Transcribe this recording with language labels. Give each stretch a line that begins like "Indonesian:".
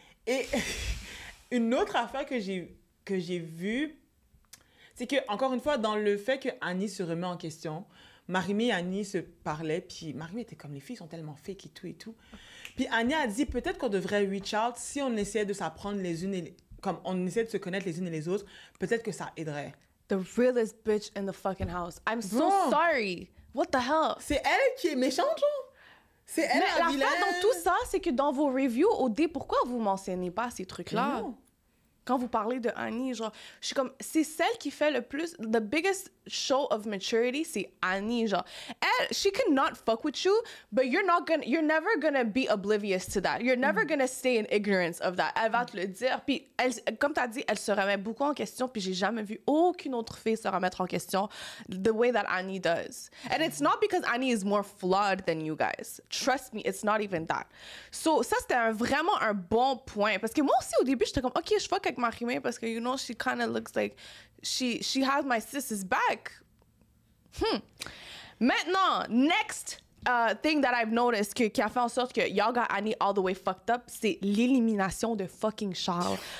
French: Et une autre affaire que j'ai vue, c'est que, encore une fois, dans le fait que Annie se remet en question, Marimé et Annie se parlaient, puis Marimé était comme, les filles sont tellement fake et tout et tout. Puis Annie a dit, peut-être qu'on devrait reach out si on essayait de s'apprendre les unes comme on essaie de se connaître les unes et les autres, peut-être que ça aiderait.
English: The realest bitch in the fucking house. I'm so sorry. What the hell?
French: C'est elle qui est méchante, genre? C'est elle la vilaine? Mais la dans tout ça, c'est que dans vos reviews, pourquoi vous mentionnez pas ces trucs-là? Non. Quand vous parlez de Annie, genre, je suis comme, c'est celle qui fait le plus,
English: the biggest show of maturity,
French: c'est Annie, genre.
English: Elle, she cannot fuck with you, but you're never gonna be oblivious to that. You're never gonna stay in ignorance of that.
French: Elle va te le dire. Puis, comme t'as dit, elle se remet beaucoup en question, puis j'ai jamais vu aucune autre fille se remettre en question
English: the way that Annie does. And it's not because Annie is more flawed than you guys. Trust me, it's not even that.
French: So, ça, c'était vraiment un bon point. Parce que moi aussi, au début, j'étais comme, OK, je fuck avec Marimé parce que, you know,
English: she kind of looks like she has my sister's back.
French: Maintenant, next
English: thing that I've noticed
French: qui a fait en sorte que
English: y'all got Annie all the way fucked up,
French: c'est l'élimination de
English: fucking Charles.